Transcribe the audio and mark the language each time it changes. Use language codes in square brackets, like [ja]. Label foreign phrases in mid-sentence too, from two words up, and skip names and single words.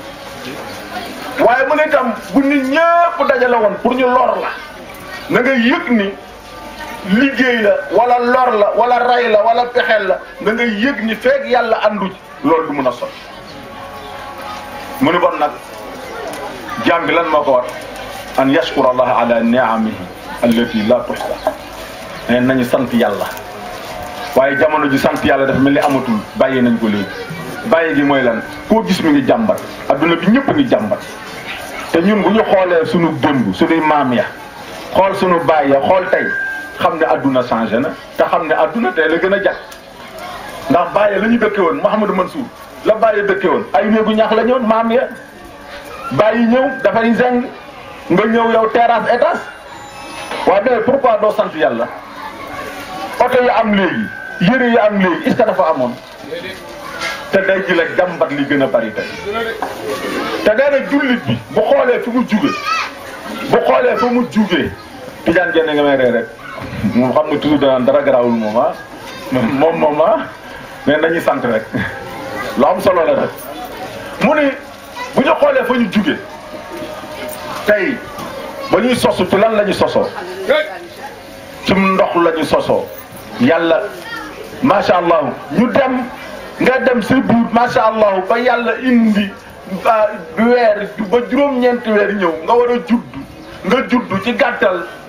[wo] waaye mu ne itam bu nit ñëpp dajale woon pour ñu lor la na ngay yëg ni liggéey la wala lor la wala ray la wala pexeel la na ngay yëg ni feeg yàlla àndu ci loolu du mën a sotti mu ne bon nag jaam bi lan moo ko war [ar] أن يشكر الله على نعمه التي لا تحصى [wo] neen nañu sant yàlla waaye jamono ji sant yàlla dafa mel ni amatul bàyyi nañ ko léegi bàyyi gi mooy lan koo gis mi ngi jàmbat adduna bi ñëpp ngi jàmbat te ñun bu ñu xoolee sunu démb sunuy maam ya xool sunu baay ya xool tey xam ne adduna changé na te xam ne adduna tey la gën a jag ndax bàyyi la ñu dëkke woon Mouhamadou Mansour la bàyyi dëkke woon ay néegu ñax la ñëwoon maam ya bàyyi ñëw dafay zeng nga ñëw yow terrasse étage waaye [fr] mais pourquoi [wo] doo sant yàlla oto yi am léegi yëre yi am léegi [fr] est-ce que [wo] dafa amoon te day ji la jàmbat li gën a bari tey te nee na jullit bi bu xoolee fi mu jugee bu xoolee fa mu jugee Tijaan Jeen nga may ree rek moom xam nga toujours danaan dara garaawul moom mais nañu sant rek lu am solo la rek mu ni bu ñu xoolee fa ñu jugee tey ba ñuy sosu ci lan la ñu sosoo ci ndox la ñu sosoo yàlla [ar] ما شاء الله [wo] ñu dem nga dem si biir [ar] ما شاء الله [wo] ba yàlla indi weer ba juróom-ñeenti weer ñëw nga war a judd ci gàttal